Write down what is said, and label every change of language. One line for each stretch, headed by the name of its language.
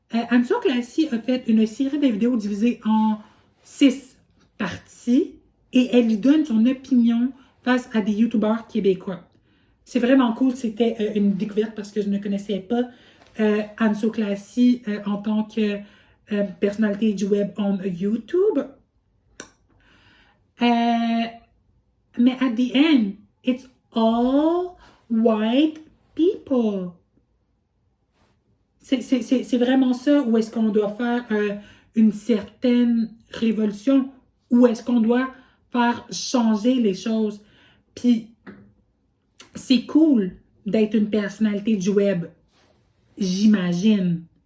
French: Anso Classy a fait une série de vidéos divisées en 6 parties et elle lui donne son opinion face à des youtubeurs québécois. C'est vraiment cool, c'était une découverte parce que je ne connaissais pas Anso Classy en tant que personnalité du web
English: on YouTube.
French: Mais
English: at the end, it's all white people.
French: C'est vraiment ça où est-ce qu'on doit faire une certaine révolution, où est-ce qu'on doit faire changer les choses. Puis, c'est cool d'être une personnalité du web, j'imagine.